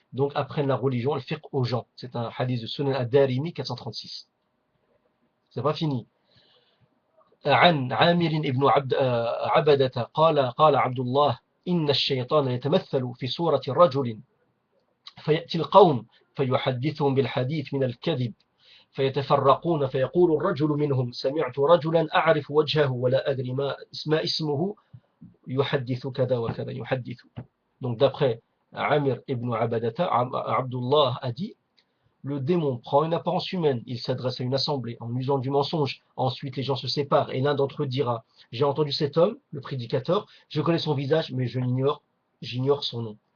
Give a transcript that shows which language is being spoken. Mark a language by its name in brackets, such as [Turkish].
[French] Donc apprennent la religion, le fiqh aux gens. C'est un hadith de Sunan ad-Darimi 436. C'est pas fini. [Arabic] عن عامر بن عبدة قال عبد الله إن الشيطان يتمثل في صورة رجل فيأتي القوم فيحدثهم بالحديث من الكذب فيتفرقون فيقول الرجل منهم سمعت رجلا أعرف وجهه ولا أدري ما اسمه يحدث كذا وكذا يحدث. [French] Donc d'après Amir ibn Abadata, Abdullah a dit le démon prend une apparence humaine, il s'adresse à une assemblée en usant du mensonge. Ensuite, les gens se séparent et l'un d'entre eux dira j'ai entendu cet homme, le prédicateur, je connais son visage, mais j'ignore son nom.